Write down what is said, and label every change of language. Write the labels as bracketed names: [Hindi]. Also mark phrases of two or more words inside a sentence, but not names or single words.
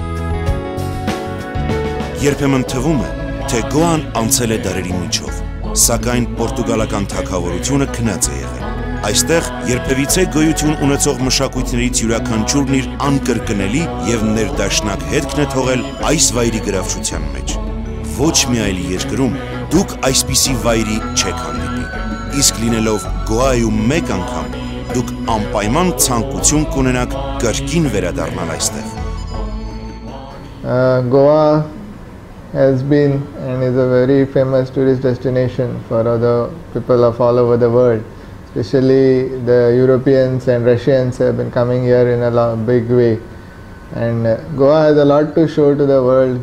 [Armenian] Երբեմն թվում է, թե Գոան անցել է դարերի միջով, սակայն պորտուգալական թագավորությունը քնած է եղել։ Այստեղ երբևիցե գոյություն ունեցող մշակույթներից յուրաքանչյուրն իր անկրկնելի եւ ներդաշնակ հետքն է թողել այս վայրի գրավչության մեջ։ Ոչ մի այլ երկրում դուք այսպիսի վայրի չեք հանդիպի։ Իսկ լինելով Գոայում մեկ անգամ, դուք անպայման ցանկություն կունենաք կրկին վերադառնալ այստեղ։ [English] Goa has been and is a very famous tourist destination for other people of all over the world. Especially the Europeans and Russians have been coming here in a big way. And Goa has a lot to show to the world.